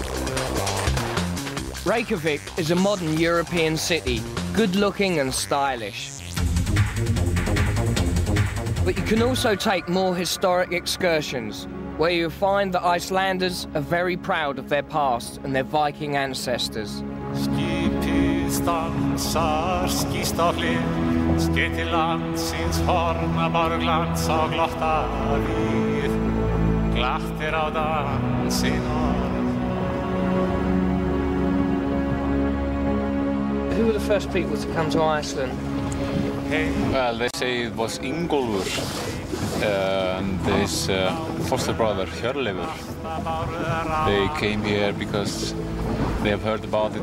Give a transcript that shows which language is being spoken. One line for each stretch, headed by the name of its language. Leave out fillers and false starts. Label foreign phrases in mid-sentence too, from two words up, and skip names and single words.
English: Reykjavik is a modern European city, good-looking and stylish. But you can also take more historic excursions, where you'll find that Icelanders are very proud of their past and their Viking ancestors.
Icelandic: Skipið stansar skýst á hlið, skeið til landsins Hornaborglands á glotta við, glatt á dansinn orð.
English: Who were the first people to come to Iceland? Well, they say it was Ingólfur and his foster brother Hjörleifur. They came here because they have heard about it.